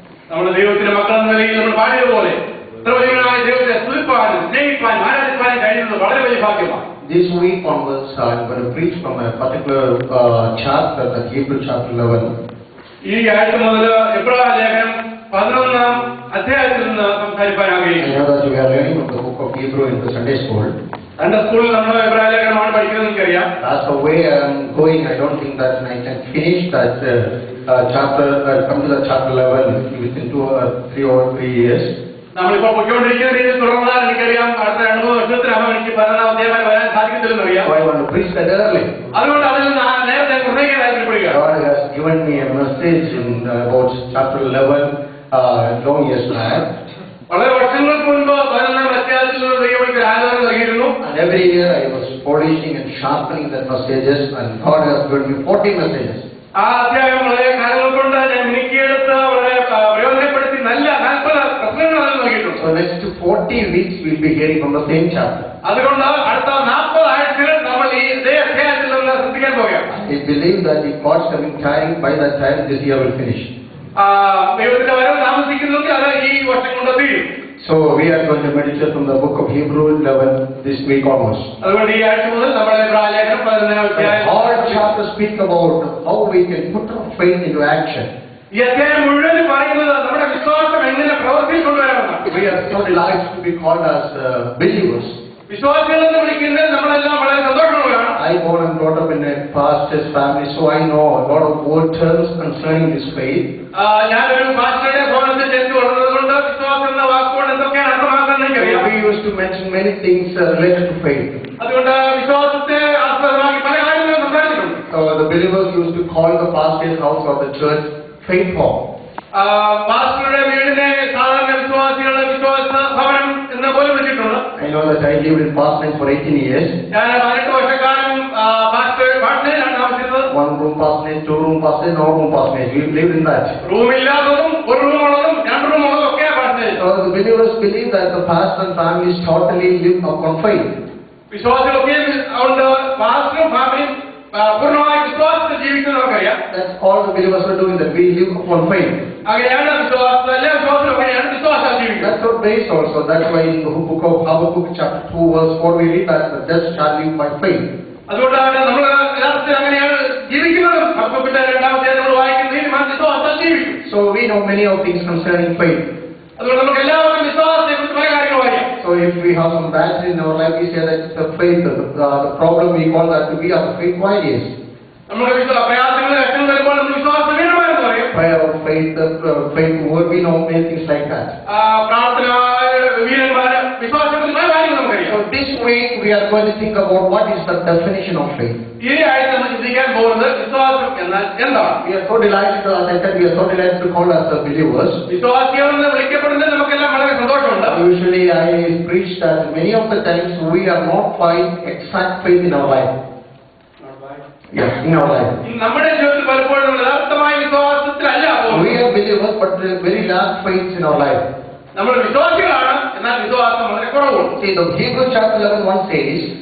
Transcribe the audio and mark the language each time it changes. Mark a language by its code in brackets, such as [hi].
[ml] നമ്മുടെ ദൈവത്തിന്റെ മക്കൾ എന്ന നിലയിൽ നമ്മൾ പാടിയതുപോലെ ദൈവത്തെ സ്തുതിപ്പാനും സ്നേഹിപ്പാനും ആരാധിപ്പാനും കഴിയുന്നത് വളരെ വലിയ ഭാഗ്യമാണ്. [en] This week onwards, I'm going to preach from a particular chapter, the Hebrew chapter 11. [ml] ഈ ആഴ്ച മുതൽ എബ്രായ ലേഖനം 11-ാം അധ്യായത്തിൽ നിന്ന് സംസാരിക്കാൻ ആഗ്രഹിക്കുന്നു. [en] I know that we are learning from the book of Hebrew in the Sunday school. [ml] Sunday school നമ്മൾ എബ്രായ ലേഖനമാണ് പഠിക്കുന്നത് എനിക്കറിയാം. [en] That's the way I'm going. I don't think that I can finish that chapter, come to the chapter 11 within 2 or 3 years. [ml] നമ്മളിപ്പോൾ പൊയ്ക്കൊണ്ടിരിക്കുന്ന രീതിയിൽ തുടർന്നാൽ എനിക്കറിയാം അടുത്ത 2-3 വർഷത്തിനകം എനിക്ക് 11-ാം അധ്യായം വരാൻ സാധിക്കത്തില്ലെന്ന് അറിയാം. [en] I want to preach that early. [ml] അതുകൊണ്ട് അതിൽ നേരത്തെ നിർണ്ണയിക്കാൻ താല്പര്യപ്പെടുക. [en] God has given me a message in about chapter 11 long years back. [ml] വളരെ വർഷങ്ങൾക്ക് മുൻപ് 11-ാം അധ്യായത്തിൽ നിന്ന് ദൈവം എനിക്ക് ആലോചന നൽകിയിരുന്നു. [en] And every year I was polishing and sharpening the messages, and God has given me 40 messages. [ml] ആ അധ്യായം വളരെ കാലങ്ങൾ കൊണ്ട് ഞാൻ മിനുക്കിയെടുത്ത് വളരെ പ്രയോജനപ്പെടുത്തി നല്ല 40 പ്രസംഗങ്ങൾ നൽകിയിട്ടുണ്ട്. [en] So next 40 weeks we'll be hearing from the same chapter. [ml] അതുകൊണ്ട് അടുത്ത 40 ആഴ്ചകൾ നമ്മൾ ഈ ഇതേ അധ്യായത്തിൽ നിന്ന് ശ്രദ്ധിക്കാൻ പോകുകയാണ്. [en] I believe that if God's coming time, by that time this year will finish. [ml] ദൈവത്തിന്റെ വരവ് താമസിക്കുന്നെങ്കിൽ അത് ഈ വർഷം കൊണ്ട് തീരും. [en] So we are going to meditate from the book of Hebrew 11 this week almost. [ml] അതുകൊണ്ട് ഈ ആഴ്ച മുതൽ നമ്മൾ എബ്രായ ലേഖനം 11-ാം അധ്യായം [en] all chapters speak about how we can put our faith into action. [ml] ഈ അധ്യായം മുഴുവൻ പറയുന്നത് നമ്മുടെ വിശ്വാസം എങ്ങനെ പ്രവർത്തിയിൽ കൊണ്ടുവരാമെന്നാണ്. [en] We are so delighted to be called as believers. [ml] വിശ്വാസികളെന്ന് വിളിക്കുന്നത് നമ്മളെല്ലാം വളരെ സന്തോഷമുള്ളവരാണ്. [en] I born and brought up in a pastor's family, so I know a lot of old terms concerning this faith. [ml] ഞാനൊരു പാസ്റ്ററുടെ ഭവനത്തിൽ ജനിച്ചു വളർന്നതുകൊണ്ട് വിശ്വാസം എന്ന വാക്കുകൊണ്ട് എന്തൊക്കെയാണ് അർത്ഥമാക്കുന്നത് എനിക്കറിയാം. [en] We used to mention many things related to faith. [ml] അതുകൊണ്ട് വിശ്വാസത്തെ ആസ്പദമാക്കി പല കാര്യങ്ങളും സംസാരിച്ചിട്ടുണ്ട്. [en] The believers used to call the pastor's house or the church faith hall. [ml] പാസ്റ്ററുടെ വീടിനെ സാധാരണ വിശ്വാസികളുടെ വിശ്വാസ ഭവനം എന്ന് പോലും വിളിച്ചിട്ടുണ്ട്. [en] I know that I lived in Parsonage for 18 years. [ml] ഞാൻ 18 വർഷക്കാലം പാസ്റ്ററിലാണ് താമസിച്ചത്. [en] One room parsonage, two room parsonage, no room parsonage. We lived in that. [ml] റൂമില്ലാത്തതും ഒരു റൂമുള്ളതും രണ്ട് റൂമുള്ളതും ഒക്കെ പാസ്റ്റേജ്. [en] So the believers believe that the pastor and families totally live upon faith. [ml] വിശ്വാസികളൊക്കെ അതുകൊണ്ട് പാസ്റ്ററും ഫാമിലിയും പൂർണ്ണമായി വിശ്വാസത്തിൽ ജീവിക്കുന്നവർക്കറിയാം. [en] That's all the believers are doing, that we live upon faith. [ml] അങ്ങനെയാണ് വിശ്വാസം, എല്ലാ വിശ്വാസികളും അങ്ങനെയാണ് വിശ്വാസം ജീവിക്കുന്നത്. [en] That's our base also. That's why in the book of Habakkuk chapter 2 verse 4 we read that the just shall live by faith. [ml] അതുകൊണ്ടാണ് നമ്മൾ യഥാർത്ഥത്തിൽ അങ്ങനെയാണ് ജീവിക്കുന്നത്. ഹബക്കൂക്കിന്റെ 2-ാമത്തെ നമ്മൾ വായിക്കുന്നത് വിശ്വാസത്താൽ ജീവിക്കും. [en] So we know many of things concerning faith. [ml] അതുകൊണ്ട് നമുക്ക് എല്ലാവർക്കും വിശ്വാസത്തെക്കുറിച്ച് പല കാര്യങ്ങളും അറിയാം. [en] So if we have some bad in our life, we say that it's the faith. The problem we call that to be our faith warriors. [ml] നമ്മുടെ പ്രയാസങ്ങൾ ലക്ഷണം വരുമ്പോൾ നമ്മൾ വിശ്വാസവീരമാണെന്ന് പറയും. [en] Prayer of faith, faith word, we know many things like that. [ml] പ്രാർത്ഥന വീരന്മാര് വിശ്വാസത്തിൽ പല കാര്യങ്ങൾ നമുക്കറിയാം. [en] So this week we are going to think about what is the definition of faith. [ml] ഈ ആഴ്ച നമ്മൾ ചിന്തിക്കാൻ പോകുന്നത് വിശ്വാസം എന്നാൽ എന്താണ്. [en] We are so delighted, as I said, we are so delighted to call us the believers. [ml] വിശ്വാസികളെന്ന് വിളിക്കപ്പെടുന്നത് നമുക്കെല്ലാം വളരെ സന്തോഷമുണ്ട്. [en] Usually I preach that many of the times we are not find exact faith in our life. Yes, in our life. [ml] നമ്മുടെ ജീവിതത്തിൽ പലപ്പോഴും നമ്മൾ യഥാർത്ഥമായ വിശ്വാസത്തിലല്ല പോകുന്നത്. [en] We are believers, but very last faith in our life. [ml] നമ്മൾ വിശ്വാസികളാണ്, എന്നാൽ വിശ്വാസം വളരെ കുറവുണ്ട്. [en] See, the Hebrews chapter 11:1 says,